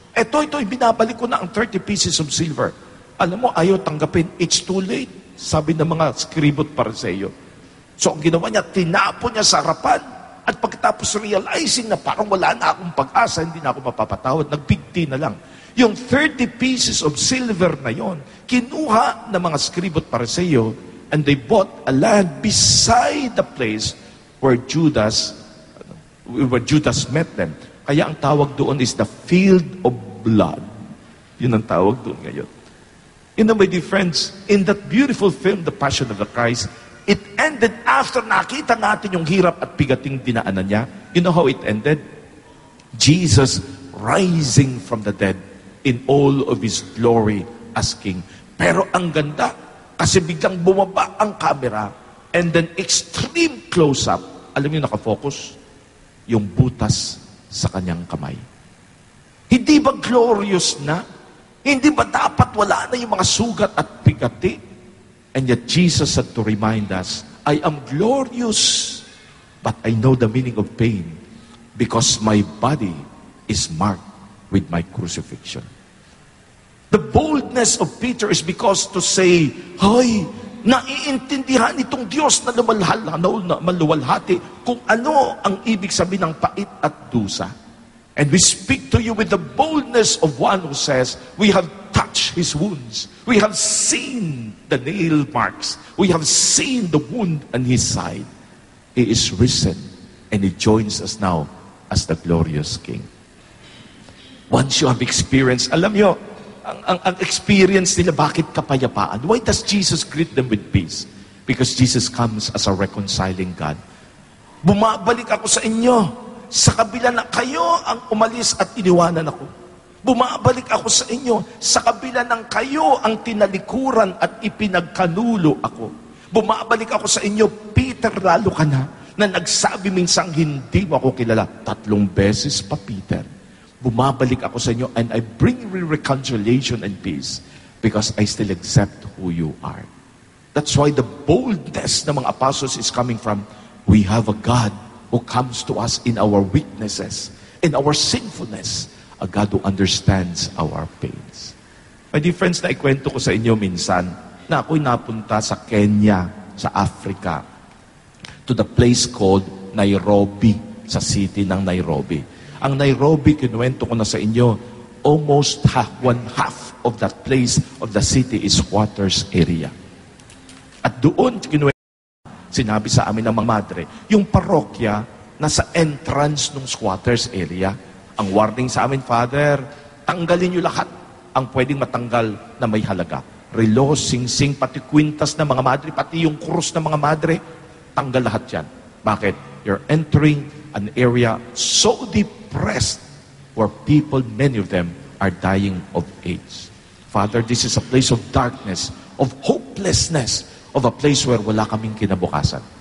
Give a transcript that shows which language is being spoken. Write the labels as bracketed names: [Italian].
[Filipino] Ito, binabalik ko na ang [English] 30 pieces of silver. [Filipino] Alam mo, ayaw tanggapin, [English] it's too late, [Filipino] sabi ng mga Scribot Pariseo. So, ang ginawa niya, tinapon niya sa harapan, at pagkatapos realizing na parang wala na akong pag-asa, hindi na ako mapapatawad, nagbigti na lang. Yung [English] 30 pieces of silver [Filipino] na yon, kinuha ng mga Scribot Pariseo, [English] and they bought a land beside the place where Judas met them. [Filipino] Kaya ang tawag doon [English] is the field of blood. [Filipino] Yun ang tawag doon ngayon. [English] You know, my dear friends, in that beautiful film, The Passion of the Christ, it ended after [Filipino] nakita natin yung hirap at bigating dinaanan niya. [English] You know how it ended? Jesus rising from the dead in all of His glory as King. [Filipino] Pero ang ganda, kasi biglang bumaba ang camera, [English] and then extreme close-up, [Filipino] alam niyo nakafocus? Yung butas sa kanyang kamay. Hindi ba glorious na? Hindi ba dapat wala na yung mga sugat at bigati? [English] And yet Jesus had to remind us, I am glorious, but I know the meaning of pain because my body is marked with my crucifixion. The boldness of Peter is because to say, [Filipino] hoy, naiintindihan itong Diyos na maluwalhati kung ano ang ibig sabihin ng pait at dusa. [English] And we speak to you with the boldness of one who says, we have touched His wounds. We have seen the nail marks. We have seen the wound on His side. He is risen and He joins us now as the glorious King. Once you have experienced, [Filipino] alam nyo, ang experience nila, bakit kapayapaan? [English] Why does Jesus greet them with peace? Because Jesus comes as a reconciling God. [Filipino] Bumabalik ako sa inyo, sa kabila na kayo ang umalis at iniwanan ako. Bumabalik ako sa inyo, sa kabila ng kayo ang tinalikuran at ipinagkanulo ako. Bumabalik ako sa inyo, Peter, lalo ka na nagsabi minsang hindi mo ako kilala. 3 beses pa, [English] Peter. [Filipino] Bumabalik ako sa inyo [English] and I bring reconciliation and peace because I still accept who you are. That's why the boldness ng mga apostles is coming from, we have a God who comes to us in our weaknesses, in our sinfulness, a God who understands our pains. My dear friends, [Filipino] naikwento ko sa inyo minsan, na ako'y napunta sa Kenya, sa Africa, [English] to the place called Nairobi, [Filipino] sa city ng Nairobi. Ang Nairobi, kinuwento ko na sa inyo, [English] almost one half of that place, of the city, is squatters area. [Filipino] At doon, sinabi sa amin ng mga madre, yung parokya, nasa entrance ng squatters area. Ang warning sa amin, Father, tanggalin niyo lahat ang pwedeng matanggal na may halaga. Relo, singsing, pati kwintas ng mga madre, pati yung krus ng mga madre, tanggal lahat yan. Bakit? [English] You're entering an area so depressed where people, many of them, are dying of AIDS. Father, this is a place of darkness, of hopelessness, of a place where [Filipino] wala kaming kinabukasan.